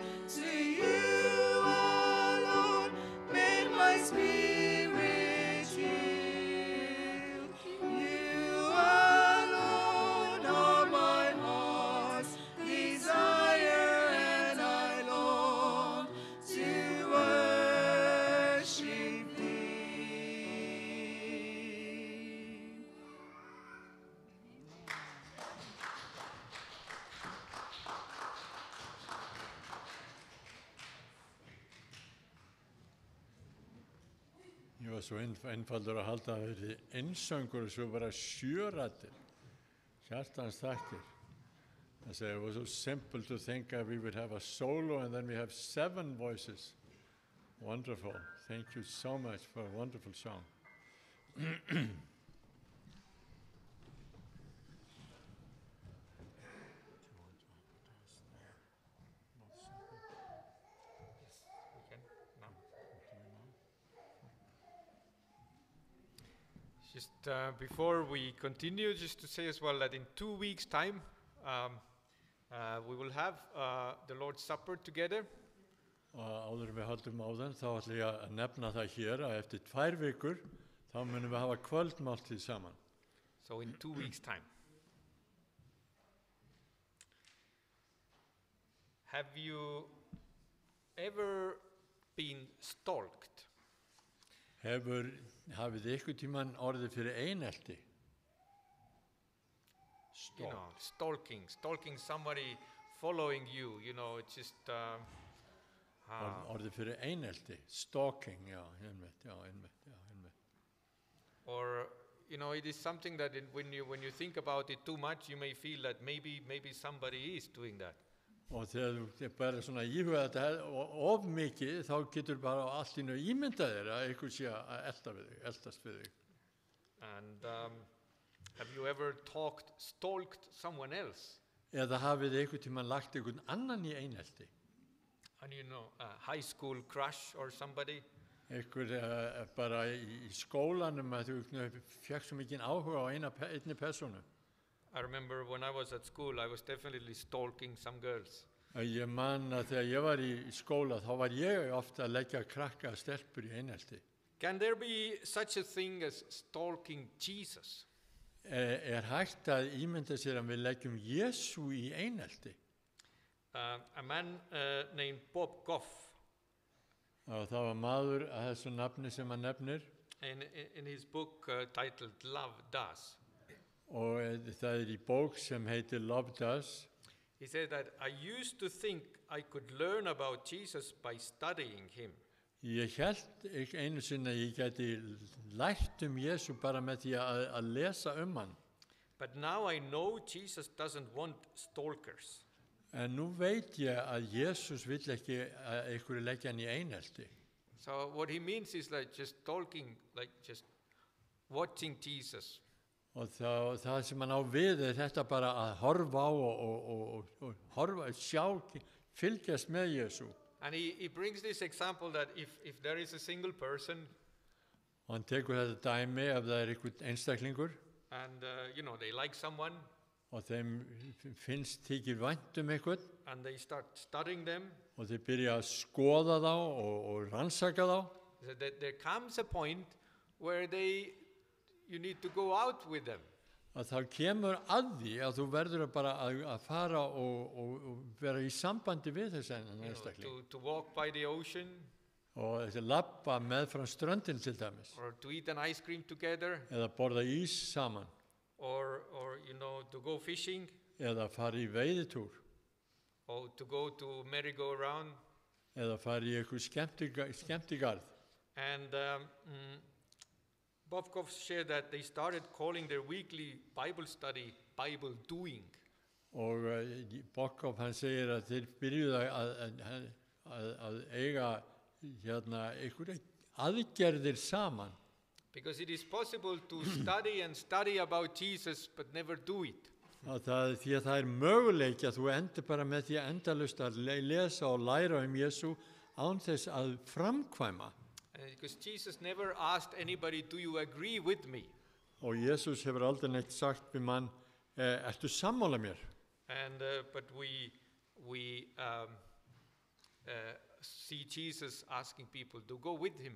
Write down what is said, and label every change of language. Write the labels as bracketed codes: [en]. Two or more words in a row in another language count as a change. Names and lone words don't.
[en] To you alone may my spirit yield. You alone are my heart's desire, and I long to worship thee. [is] Ég var svo einfaldur að halda að það verði einsöngur og svo bara sjörættir. Hjartans þakkir. [en] I say it was so simple to think that we would have a solo and then we have 7 voices. Wonderful. Thank you so much for a wonderful song. We can now. Just before we continue, just to say as well that in 2 weeks' time, we will have the Lord's Supper together. [is] Og áður en við höldum áðan þá ætla ég að nefna það hér að eftir 2 vikur þá munum við hafa kvöldmáltíð saman. [en] So in 2 weeks' time. Have you ever been stalked? [is] Hafið þið einhvern tímann orðið fyrir einelti? [en] You know, stalking somebody following you, you know, it's just [is] Orðið fyrir einelti, stalking, já, einmitt. [en] or you know, it is something that when you think about it too much, you may feel that maybe somebody is doing that. [is] Og þegar þú bara svona íhuga þetta of mikið, þá getur bara allt í einu ímyndað þér að einhver sé að eltast við þig. [en] And have you ever stalked someone else? [is] Eða hafið þið einhvern tímann lagt einhvern annan í einelti? [en] And you know, a high school crush or somebody? [is] Einhver bara í skólanum að þú fékk svo mikinn áhuga á einni persónu. [en] I remember when I was at school, I was definitely stalking some girls. [is] Ég man að þegar ég var í skóla þá var ég ofta að leggja krakka stelpur í einelti. [en] Can there be such a thing as stalking Jesus? [is] Hægt að ímynda sér að við leggjum Jesú í einelti? [en] A man named Bob Goff, [is] Og það var maður að þessu nafni sem hann nefnir [en] in his book titled Love Does, [is] og það í bók sem heitir Love Does. [en] he said that I used to think I could learn about Jesus by studying him. [is] Ég hélt einu sinni að ég gæti lært Jesú bara með því að lesa hann. [en] But now I know Jesus doesn't want stalkers. [is] En nú veit ég að Jesús vill ekki að einhverju leggja hann í einelti. [en] So what he means is like just stalking, like just watching Jesus. [is] Og það sem hann á við þetta bara að horfa á og horfa, fylgjast með Jesú. [en] And he brings this example that if there is a single person [is] Og hann tekur þetta dæmi ef það einhvern einstaklingur [en] and you know, they like someone [is] og þeim finnst þykir vænt einhvern [en] and they start studying them, [is] og þeir byrja að skoða þá og rannsaka þá. [en] so that there comes a point where they, you need to go out with them. [is] að þá kemur að því að þú verður bara að fara og vera í sambandi við þessan [en] You know, [is] einstakling [en] to walk by the ocean [is] og þessi labba með frá ströndin til dæmis [en] or to eat an ice cream together [is] eða borða ís saman [en] or you know, to go fishing [is] eða fara í veiðitúr [en] or to go to merry-go-round. [is] eða fara í eitthvað skemmtigarð. [en] And Bobkov shared that they started calling their weekly Bible study Bible doing. [is] Og Bokkoff hann segir að þeir byrjuðu að eiga einhverja aðgerðir saman. [en] Because it is possible to study and study about Jesus but never do it. [is] Því að það möguleiki að þú endur bara með því að endalaust að lesa og læra Jesú án þess að framkvæma. [en] Because Jesus never asked anybody, do you agree with me? [is] Og Jesús hefur aldrei neitt sagt við mann, ertu sammála mér? [en] And but we see Jesus asking people to go with him